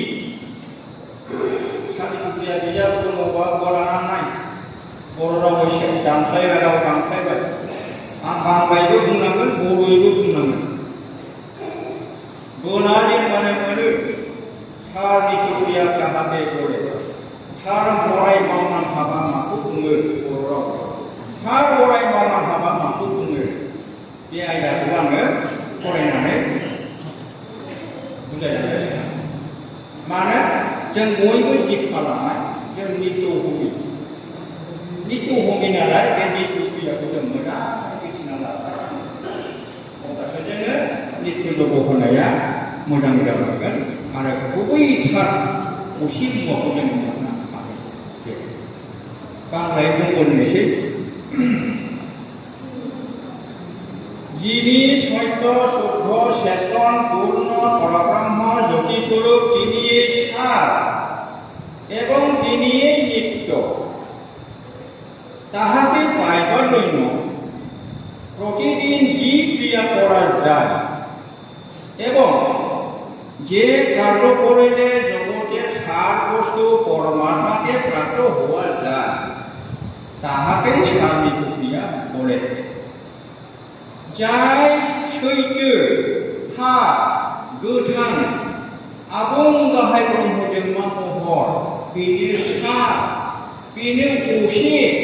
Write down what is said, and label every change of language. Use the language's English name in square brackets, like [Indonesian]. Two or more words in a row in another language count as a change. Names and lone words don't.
[Bodo] सारनि चुक्तिया बिजाब दङबा गलाना नाय बर' रावै दानस्लायबाय राव दानस्लायबाय आं बांबायबो बुंनांगोन बर'यैबो बुंनांगोन बोनानै मोनो सारनि चुक्तिया जाहाथे गले थार बराय मावनां हाबा माखौ बुङो बर' राव थार बराय मावनां हाबा माखौ बुङो बे आयदाखौ आङो फरायनानै बुजायनानै मानो जों बयबो दीक्षा लानाय जों नित्य भूमि नालाय बे नित्य क्रियाखौ जों मोजाङै मिथिना लाथारनांगोन अब्लासो जोङो नित्य जग होनाया मोजां जालांगोन आरो गुबैथार असे मुवाखौ जों मोननो हागोन बांलाय बुंबोनोसै [Bangla] যিনি সত্য শুদ্ধ চেতন পূর্ণ পরব্রহ্ম জ্যোতিস্বরূপ তিনি সার এবং তিনি নিত্য তাহাকে পাইবার জন্য প্রতিদিন যে ক্রিয়া করা যায় এবং যে কার্য করিলে জগতের সার বস্তু পরমাত্মাকে প্রাপ্ত হওয়া যায় তাহাকে সার্বিক ক্রিয়া বলে [Bodo] जाय सैथो थार गोथां आबुं गाहाय ब्रह्मजोंमा महर बेनो सार बेनो असे